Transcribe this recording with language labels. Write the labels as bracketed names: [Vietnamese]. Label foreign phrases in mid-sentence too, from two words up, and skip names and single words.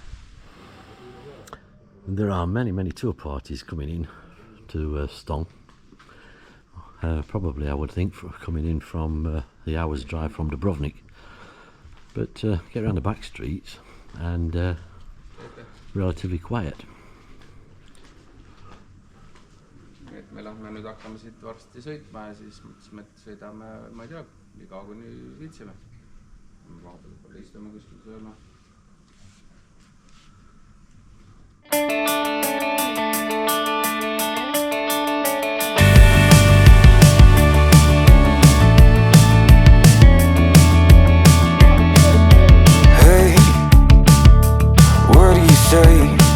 [English] And there are many tour parties coming in to Ston. Probably, I would think, coming in from the hour's drive from Dubrovnik. But get around the back streets and relatively quiet. [Estonian] Et me lähme nüüd hakkame siit varsti sõitma ja siis mõtlesime, et sõidame, ma ei tea, nii kaua kuni viitsime. Vahepeal võib-olla istume kuskil sööme. [English] Hey, what do you say?